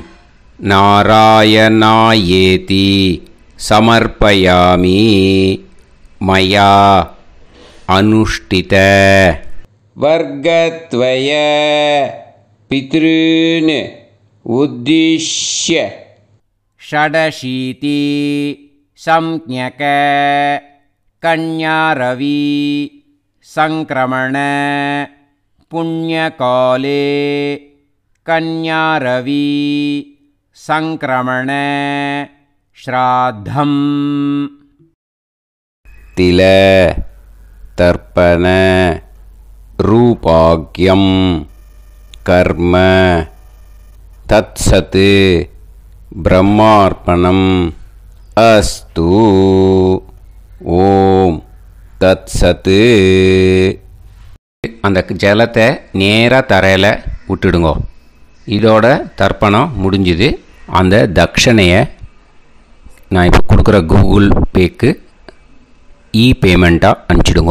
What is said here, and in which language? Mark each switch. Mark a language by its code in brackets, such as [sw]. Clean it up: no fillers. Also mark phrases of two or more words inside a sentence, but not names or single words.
[sa] नारायणायेति समर्पयामि मया अनुष्ठित वर्गद्वय पितॄन् उद्दिश्य षडशीति संज्ञक कन्यारवि संक्रमण पुण्यकाले कन्यारवि संक्रमण श्राद्धम् तिल तर्पण रूपाग्यम कर्म तत्सत् ब्रह्मार्पणम् अस्तु ॐ तत्सत्. [ta] அந்த ஜலத்தை நேராக தரையில் விட்டுடுங்க. இதோட தர்ப்பணம் முடிஞ்சுது. அந்த தட்சணையை நான் இப்போ கொடுக்குற கூகுள் பேக்கு பேமெண்ட்டாக அனுப்பிச்சிடுங்க.